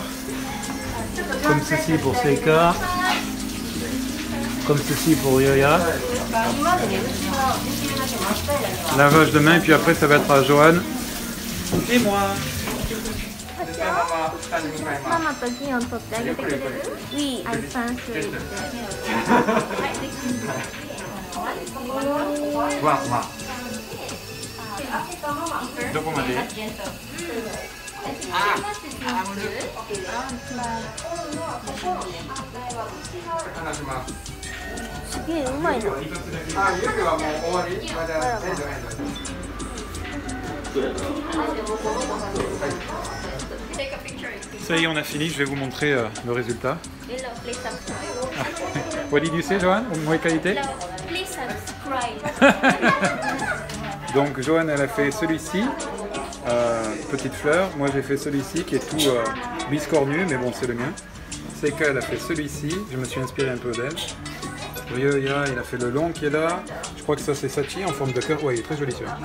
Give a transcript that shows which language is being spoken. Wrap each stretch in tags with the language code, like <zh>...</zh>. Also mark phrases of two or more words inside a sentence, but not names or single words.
<fr>Comme ceci pour Seika. Comme ceci pour Ryoya. Lavage de main, et puis après ça va être à Johan. Et moi.</fr> <ja>Maman とギオン取ってあげてくれる？Oui,</ja> <en>I translate.</en> <ja>どこまで？すげえうまいな。</ja> <fr>Ça y est, on a fini, je vais vous montrer le résultat.</fr> <en>What did you say,</en> <fr>Johan? Moins qualité?</fr> <en>Please subscribe.</en> <fr>Donc Johan, elle a fait celui-ci, petite fleur. Moi j'ai fait celui-ci qui est tout biscornu, mais bon c'est le mien. Seika, elle a fait celui-ci, je me suis inspiré un peu d'elle. Ryoya, il a fait le long qui est là. Je crois que ça c'est Sachi en forme de cœur. Ouais, il est très joli celui-là.</fr>